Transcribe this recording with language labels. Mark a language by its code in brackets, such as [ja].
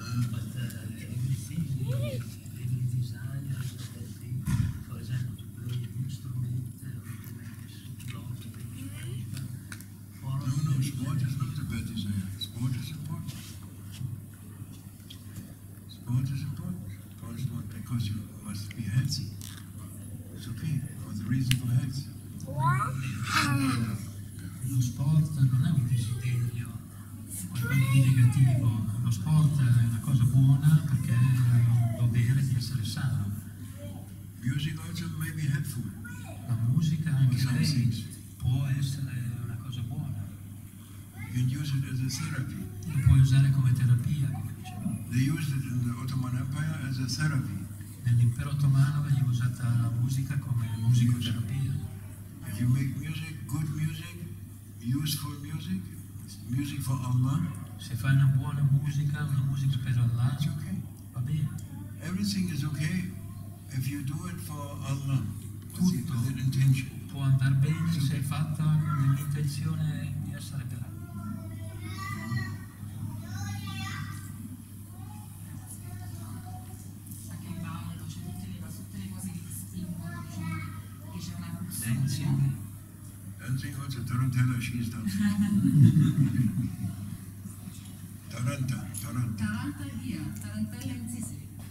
[en] But everything, every desire that be, for example, to play an instrument, to love, to make No, sport is not a bad desire. Sport is important. Sport is important. Sport is not because you must be healthy. It's okay, for the reason for health. [it] Lo sport non è un desiderio, qualcosa di negativo. Lo sport è una cosa buona perché è un dovere di essere sano. [en] Music also may be helpful. [it] La musica anche lei può essere una cosa buona. [en] You can use it as a therapy. [it] Lo puoi usare come terapia, come dicevamo. [en] They used it in the Ottoman Empire as a therapy. [it] Nell'impero ottomano veniva usata la musica come musicoterapia. [en] If you make music, good music, useful music, music for Allah, [it] Se fai una buona musica per Allah, [en] it's okay. [it] va bene. [en] Everything is okay If you do it for Allah, [it] tutto [en] with intention, [it] può andare bene se è fatta con l'intenzione di essere per Allah. Anche il ballo, c'è tutte le cose che ti spingono, diciamo, che c'è una [en] dancing also Tarantella, she's dancing. [it] Taranta. Taranta è via, Tarantella in Sicily.